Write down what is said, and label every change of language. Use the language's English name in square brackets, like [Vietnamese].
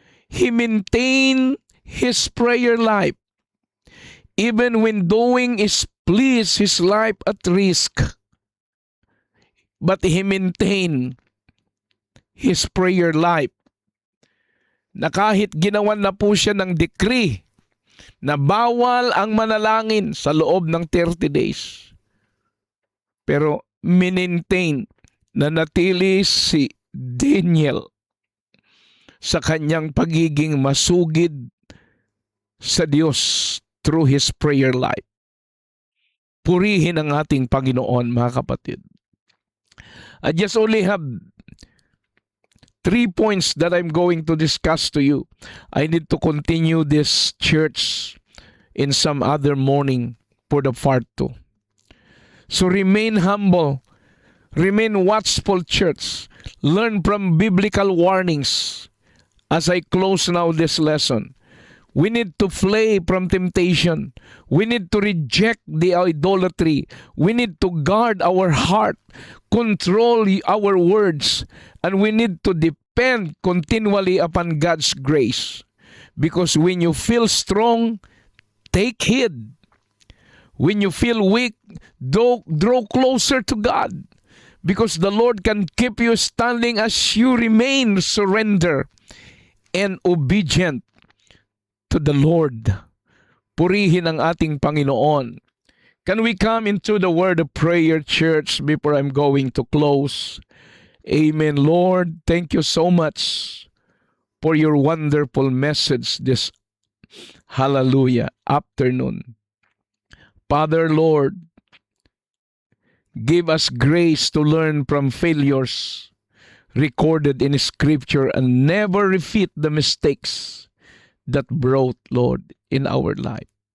[English] He maintained his prayer life. Even when doing his please, his life at risk. But he maintained his prayer life. [Filipino] Na kahit ginawan na po siya ng decree na bawal ang manalangin sa loob ng 30 days. Pero minintain na natili si Daniel sa kanyang pagiging masugid sa Diyos [English] through his prayer life. [Filipino] Purihin ang ating Panginoon, mga kapatid. [English] I just only have 3 points that I'm going to discuss to you. I need to continue this church in some other morning for the part 2. So remain humble. Remain watchful, church. Learn from biblical warnings. As I close now this lesson, we need to flee from temptation. We need to reject the idolatry. We need to guard our heart, control our words, and we need to depend continually upon God's grace. Because when you feel strong, take heed. When you feel weak, draw closer to God. Because the Lord can keep you standing as you remain surrender and obedient to the Lord. [Filipino] Purihin ang ating Panginoon. [English] Can we come into the word of prayer, church, before I'm going to close? Amen. Lord, thank you so much for your wonderful message this hallelujah afternoon. Father, Lord, give us grace to learn from failures recorded in Scripture and never repeat the mistakes that brought, Lord, in our life.